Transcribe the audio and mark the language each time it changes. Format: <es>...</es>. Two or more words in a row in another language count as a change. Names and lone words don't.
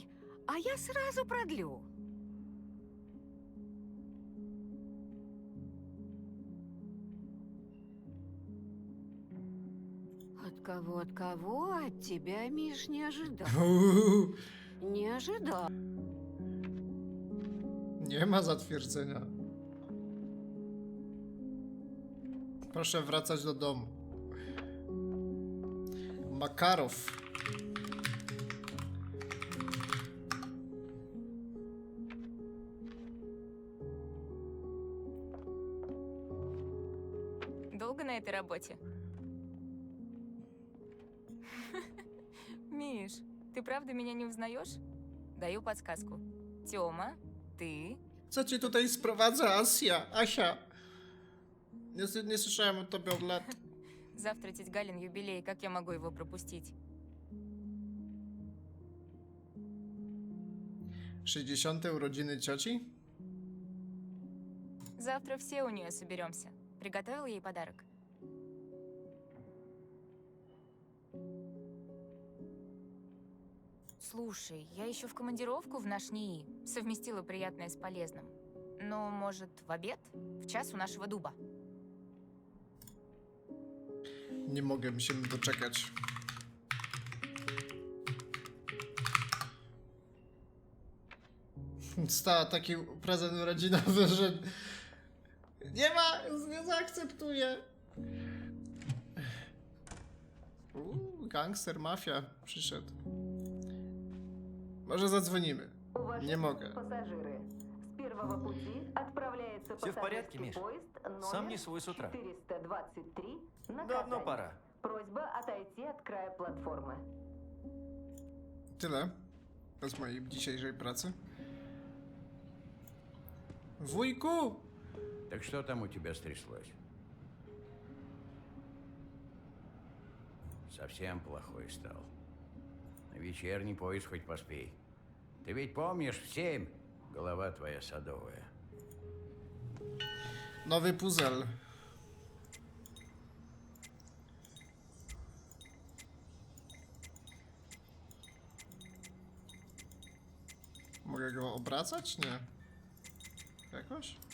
<ru>А я сразу продлю. От кого? От тебя, Миш, не ожидал. Не ожидал.</ru> <pl>Nie ma zatwierdzenia. Proszę wracać do domu. Makarow.</pl> <ru>Долго на этой работе? Миш, ты правда меня не узнаешь? Даю подсказку. Тёма, ты...</ru> <pl>Co cię tutaj sprowadza, Asia? Nie słyszałem o tobie od lat.</pl> <ru>Завтра тетя Галин юбилей, как я могу его пропустить? 60.</ru> <pl>urodziny cioci?</pl> <ru>Завтра все у нее соберемся. Приготовила ей подарок. Слушай, я еще в командировку в наш НИИ. Совместила приятное с полезным. Ну, может, в обед? В час у нашего дуба.</ru> <pl>Nie mogę się doczekać. Stała taki prezent urodzinowy, że nie zaakceptuję. Gangster, mafia przyszedł. Może zadzwonimy. Nie mogę.</pl> <ru>Все в порядке, Миш. Сам не свой с утра. Давно пора. Просьба отойти от края платформы.</ru> <pl>Tyle z mojej dzisiejszej pracy. Wujku!</pl> <ru>Так что там у тебя стряслось? Совсем плохой стал. На вечерний поезд хоть поспей. Ты ведь помнишь, в 7 голова твоя садовая.</ru> <pl>Nowy puzzle. Mogę go obracać? Nie. Jakoś?</pl>